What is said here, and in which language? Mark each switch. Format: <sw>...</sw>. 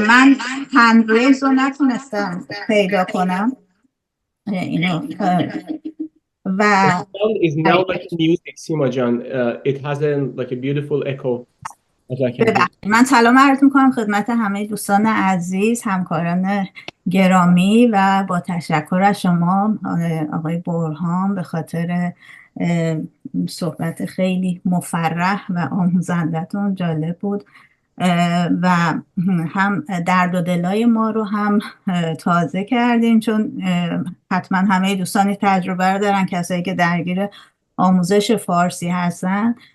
<fa>من هندریز رو نتونستم پیدا کنم اینو و</fa> <en>sound is now like music, Sima Jan. It has like a beautiful echo. As I can hear.</en> <fa>من سلام عرض میکنم خدمت همه دوستان عزیز، همکاران گرامی و با تشکر از شما آقای برهان به خاطر صحبت خیلی مفرح و آموزندتون، جالب بود و هم درد و دلای ما رو هم تازه کردین، چون حتما همه دوستانی تجربه رو دارن، کسایی که درگیر آموزش فارسی هستن.</fa>